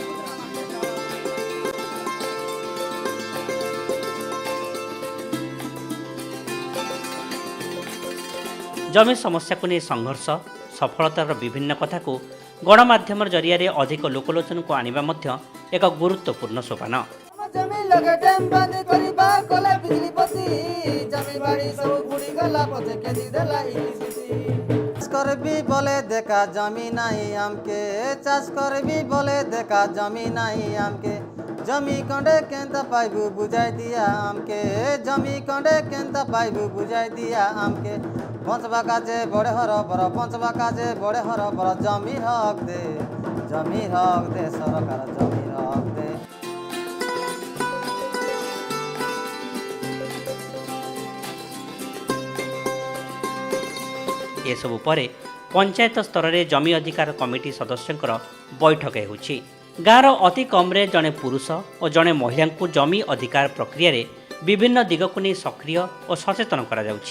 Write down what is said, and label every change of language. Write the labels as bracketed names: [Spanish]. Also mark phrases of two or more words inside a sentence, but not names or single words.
[Odia] ଜମି ସମସ୍ୟାକୁ ନେଇ ସଂଘର୍ଷ ସଫଳତାର ବିଭିନ୍ନ କଥାକୁ ଗଣମାଧ୍ୟମ ଜରିଆରେ ଅଧିକ ଲୋକଲୋଚନକୁ ଆଣିବା ମଧ୍ୟ ଏକ ଗୁରୁତ୍ୱପୂର୍ଣ୍ଣ ସୋପାନ। [Desiya] ଜମି ଲାଗେ ଡ୍ୟାମ ବନ୍ଦ କରିବା କଲା ବିଜଲି ପତି ଜମି ବାଡ଼ି ସବ ବୁଡ଼ି ଗଲା ପଛେ କେ ଦି ଦେଲା ଇଲେକ୍ଟ୍ରିସିଟି କରବି ବୋଲେ ଦେଖା ଜମି ନାହିଁ ହମକେ ଚାଷ କରବି ବୋଲେ ଦେଖା ଜମି ନାହିଁ ହମକେ ଜମି କଣ୍ଡେ କେନ୍ତା ପାଇବୁ ବୁଝାଇ ଦିଅ ହମକେ ଜମି କଣ୍ଡେ କେନ୍ତା ପାଇବୁ ବୁଝାଇ ଦିଅ ହମକେ ପଞ୍ଚବା କାଜେ ବଡ଼େ ହର ବର ପଞ୍ଚବା କାଜେ ବଡ଼େ ହର ବର ଜମି ହକ ଦେ ସରକାର ଜମି ହକ ଦେ। [Odia] ଏସବୁ ପରେ ପଞ୍ଚାୟତ ସ୍ତରରେ ଜମି ଅଧିକାର କମିଟି ସଦସ୍ୟଙ୍କର ବୈଠକ ହେଉଛି। ଗାଁର ଅତି କମ୍ରେ ଜଣେ ପୁରୁଷ ଓ ଜଣେ ମହିଳାଙ୍କୁ ଜମି ଅଧିକାର ପ୍ରକ୍ରିୟାରେ ବିଭିନ୍ନ ଦିଗକୁ ନେଇ ସକ୍ରିୟ ଓ ସଚେତନ କରାଯାଉଛି।